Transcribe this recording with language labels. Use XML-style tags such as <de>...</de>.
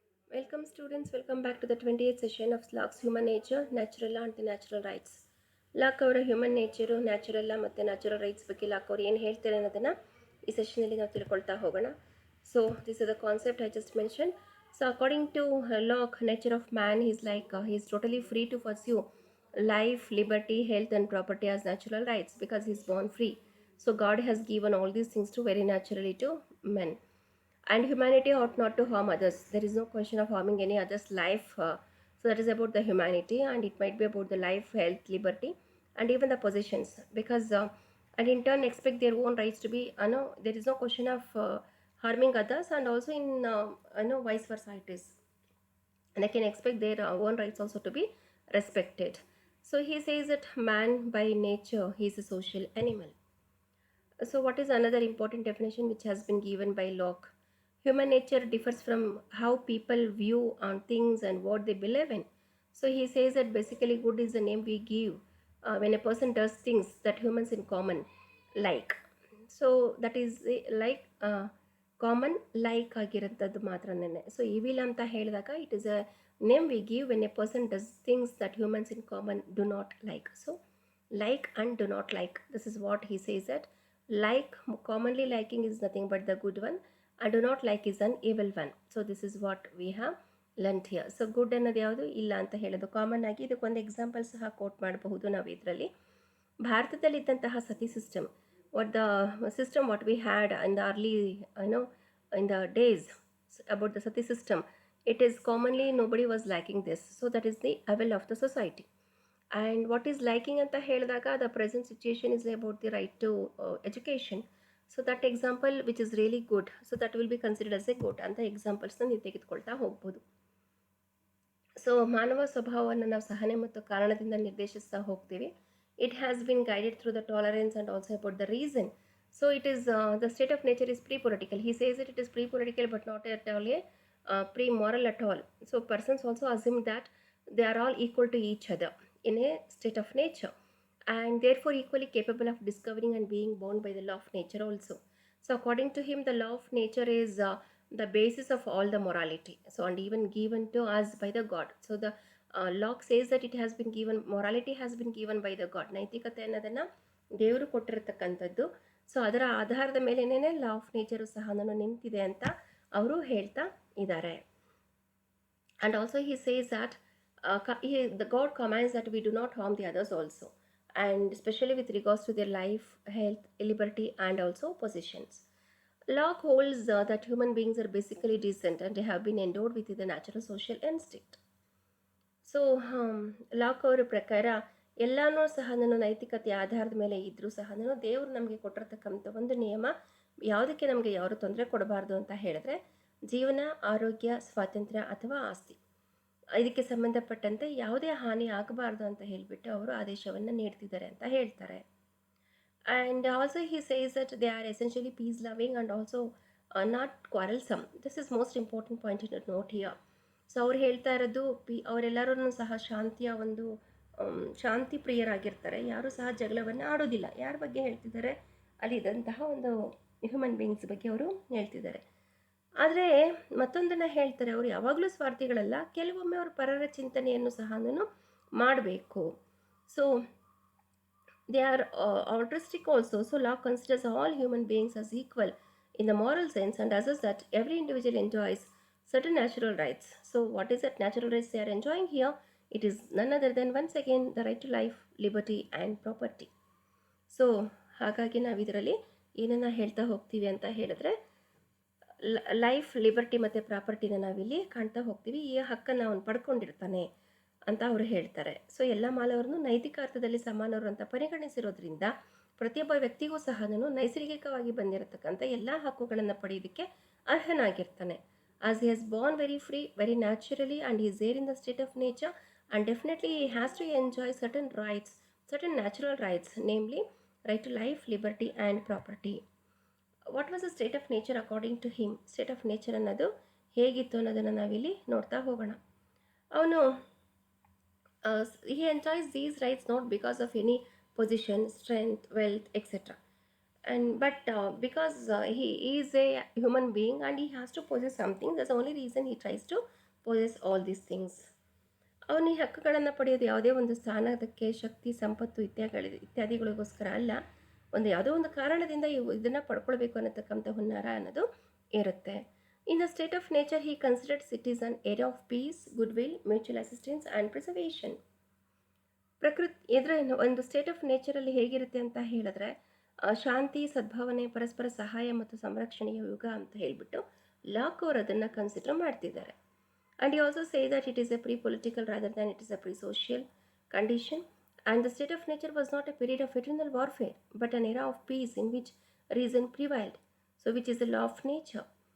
<en>Welcome students, welcome back to the 28th session of Locke's Human Nature, Natural Law and Natural Rights.</en> <kn>Lock ಅವರ human nature, natural ಲಾ ಮತ್ತು natural rights ಬಗ್ಗೆ lock ಅವರು ಏನು ಹೇಳ್ತಾರೆ ಅನ್ನೋದನ್ನು ಈ ಸೆಷನಲ್ಲಿ ನಾವು ತಿಳ್ಕೊಳ್ತಾ ಹೋಗೋಣ.</kn> <en>So this is the concept I just mention. So according to Locke, nature of man is like he is totally free to pursue life, liberty, health and property as natural rights because he is born free. So God has given all these things to very naturally to men. And humanity ought not to harm others. There is no question of harming any other's life. So that is about the humanity, and it might be about the life, health, liberty, and even the possessions. Because and in turn expect their own rights to be. There is no question of harming others, and also in vice versa it is. And they can expect their own rights also to be respected. So he says that man by nature he is a social animal. So what is another important definition which has been given by Locke? Human nature differs from how people view on things and what they believe in. So he says that basically good is the name we give when a person does things that humans in common like. So that is like common like</en> <kn>ಆಗಿರೋಂಥದ್ದು ಮಾತ್ರನೇ.</kn> <en>so evil</en> <kn>ಅಂತ ಹೇಳಿದಾಗ</kn> <en>It is a name we give when a person does things that humans in common do not like. So like and do not like, this is what he says that like, commonly liking is nothing but the good one, and do not like is an evil one. So this is what we have learnt here.</en> <kn>So good ಅನ್ನೋದು ಯಾವುದು ಇಲ್ಲ ಅಂತ ಹೇಳೋದು common ಆಗಿ. ಇದಕ್ಕೊಂದು example ಸಹ coat ಮಾಡಬಹುದು ನಾವು ಇದರಲ್ಲಿ. ಭಾರತದಲ್ಲಿದ್ದಂತಹ ಸತಿ system,</kn> <en>what the system what we had in the early in the days about the sati system, it is commonly nobody was liking this. So that is the evil of the society. And what is liking</en> <kn>anta ಹೇಳಿದಾಗ</kn> <en>the present situation is about the right to education. So that example which is really good, so that will be considered as a good</en> <kn>ಅಂತ ಎಕ್ಸಾಂಪಲ್ಸ್ನ ನೀವು ತೆಗೆದುಕೊಳ್ತಾ ಹೋಗ್ಬೋದು. So ಮಾನವ ಸ್ವಭಾವವನ್ನು ನಾವು ಸಹನೆ ಮತ್ತು ಕಾರಣದಿಂದ ನಿರ್ದೇಶಿಸ್ತಾ ಹೋಗ್ತೀವಿ.</kn> <en>It has been guided through the tolerance and also about the reason. So it is the state of nature is pre-political. He says that it is pre-political but not at all a pre-moral at all. So persons also assume that they are all equal to each other in a state of nature, and therefore equally capable of discovering and being bound by the law of nature also. So according to him, the law of nature is the basis of all the morality. So and even given to us by the God. So the Locke says that it has been given, morality has been given by the God.</en> <kn>ನೈತಿಕತೆ ಅನ್ನೋದನ್ನು ದೇವರು ಕೊಟ್ಟಿರತಕ್ಕಂಥದ್ದು. So ಅದರ ಆಧಾರದ ಮೇಲೇನೇ law of nature ಸಹ ನಾನು ನಿಂತಿದೆ ಅಂತ ಅವರು ಹೇಳ್ತಾ ಇದ್ದಾರೆ.</kn> <en>And also he says that the God commands that we do not harm the others also, and especially with regards to their life, health, liberty and also possessions. Locke holds that human beings are basically decent and they have been endowed with the natural social instinct.</en> <kn>So lock ಅವರ ಪ್ರಕಾರ ಎಲ್ಲನೂ ಸಹ ನಾನು ನೈತಿಕತೆಯ ಆಧಾರದ ಮೇಲೆ ಇದ್ದರೂ ಸಹ ನಾನು ದೇವರು ನಮಗೆ ಕೊಟ್ಟಿರ್ತಕ್ಕಂಥ ಒಂದು ನಿಯಮ, ಯಾವುದಕ್ಕೆ ನಮಗೆ ಯಾರು ತೊಂದರೆ ಕೊಡಬಾರ್ದು ಅಂತ ಹೇಳಿದ್ರೆ ಜೀವನ, ಆರೋಗ್ಯ, ಸ್ವಾತಂತ್ರ್ಯ ಅಥವಾ ಆಸ್ತಿ, ಇದಕ್ಕೆ ಸಂಬಂಧಪಟ್ಟಂತೆ ಯಾವುದೇ ಹಾನಿ ಆಗಬಾರ್ದು ಅಂತ ಹೇಳಿಬಿಟ್ಟು ಅವರು ಆದೇಶವನ್ನು ನೀಡ್ತಿದ್ದಾರೆ ಅಂತ ಹೇಳ್ತಾರೆ.</kn> <en>And also he says that they are essentially peace loving and also not quarrelsome. This is most important point in note here.</en> <kn>So ಅವ್ರು ಹೇಳ್ತಾ ಇರೋದು ಅವರೆಲ್ಲರೂ ಸಹ ಶಾಂತಿಯ ಒಂದು ಶಾಂತಿ ಪ್ರಿಯರಾಗಿರ್ತಾರೆ, ಯಾರೂ ಸಹ ಜಗಳವನ್ನು ಆಡೋದಿಲ್ಲ. ಯಾರ ಬಗ್ಗೆ ಹೇಳ್ತಿದ್ದಾರೆ? ಅಲ್ಲಿದ್ದಂತಹ ಒಂದು ಹ್ಯೂಮನ್ ಬೀಯಿಂಗ್ಸ್ ಬಗ್ಗೆ ಅವರು ಹೇಳ್ತಿದ್ದಾರೆ. ಆದರೆ ಮತ್ತೊಂದನ್ನು ಹೇಳ್ತಾರೆ, ಅವರು ಯಾವಾಗಲೂ ಸ್ವಾರ್ಥಿಗಳಲ್ಲ, ಕೆಲವೊಮ್ಮೆ ಅವರು ಪರರ ಚಿಂತನೆಯನ್ನು ಸಹ ಮಾಡಬೇಕು.</kn> <en>So they are altruistic also. So Locke considers all human beings as equal in the moral sense and asserts that every individual enjoys certain natural rights. So what is that natural rights they are enjoying here? It is none other than once again the right to life, liberty and property.</en> <kn>So ಹಾಗಾಗಿ ನಾವು ಇದರಲ್ಲಿ ಏನನ್ನ ಹೇಳ್ತಾ ಹೋಗ್ತೀವಿ ಅಂತ ಹೇಳಿದ್ರೆ life, liberty ಮತ್ತು ಪ್ರಾಪರ್ಟಿನ ನಾವಿಲ್ಲಿ ಕಾಣ್ತಾ ಹೋಗ್ತೀವಿ. ಈ ಹಕ್ಕನ್ನು ಅವನು ಪಡ್ಕೊಂಡಿರ್ತಾನೆ ಅಂತ ಅವರು ಹೇಳ್ತಾರೆ. ಸೊ ಎಲ್ಲ ಮಾನವರನ್ನು ನೈತಿಕ ಅರ್ಥದಲ್ಲಿ ಸಮಾನರು ಅಂತ ಪರಿಗಣಿಸಿರೋದ್ರಿಂದ ಪ್ರತಿಯೊಬ್ಬ ವ್ಯಕ್ತಿಗೂ ಸಹ ನೈಸರ್ಗಿಕವಾಗಿ ಬಂದಿರತಕ್ಕಂಥ ಎಲ್ಲ ಹಕ್ಕುಗಳನ್ನು ಪಡೆಯೋದಕ್ಕೆ ಅರ್ಹನಾಗಿರ್ತಾನೆ.</kn> <en>As he has born very free, very naturally, and is there in the state of nature, and definitely he has to enjoy certain rights, certain natural rights, namely right to life, liberty and property. What was the state of nature according to him?</en> <kn>State of nature ಅನ್ನೋದು ಹೇಗಿತ್ತು ಅನ್ನೋದನ್ನು ನಾವಿಲ್ಲಿ ನೋಡ್ತಾ ಹೋಗೋಣ. ಅವನು</kn> <en>he enjoys these rights not because of any position, strength, wealth, etc. And but because he is a human being and he has to possess something, that's the only reason he tries to possess all these things.</en> <kn>ಅವನು ಈ ಹಕ್ಕುಗಳನ್ನು ಪಡೆಯೋದು ಯಾವುದೇ ಒಂದು ಸ್ಥಾನದಕ್ಕೆ, ಶಕ್ತಿ, ಸಂಪತ್ತು ಇತ್ಯಾದಿಗಳಿಗೋಸ್ಕರ ಅಲ್ಲ. ಯಾವುದೋ ಒಂದು ಕಾರಣದಿಂದ ಇದನ್ನು ಪಡ್ಕೊಳ್ಬೇಕು ಅನ್ನತಕ್ಕಂಥ ಹುನ್ನಾರ ಅನ್ನೋದು ಇರುತ್ತೆ.</kn> <en>In the state of nature he considered it is an area of peace, good will, mutual assistance and preservation.</en> <kn>ಇದರ ಒಂದು ಸ್ಟೇಟ್ ಆಫ್ ನೇಚರಲ್ಲಿ ಹೇಗಿರುತ್ತೆ ಅಂತ ಹೇಳಿದ್ರೆ, ಶಾಂತಿ, ಸದ್ಭಾವನೆ, ಪರಸ್ಪರ ಸಹಾಯ ಮತ್ತು ಸಂರಕ್ಷಣೆಯ ಯುಗ ಅಂತ ಹೇಳಿಬಿಟ್ಟು ಲಾಕ್ ಅವರು ಅದನ್ನು ಕನ್ಸಿಡರ್ ಮಾಡ್ತಿದ್ದಾರೆ.</kn> <en>And he also say that it is a pre-political rather than it is a pre-social condition. And the state of nature was not a period of eternal warfare, but an era of peace in which reason prevailed. So which is the law of nature.</en>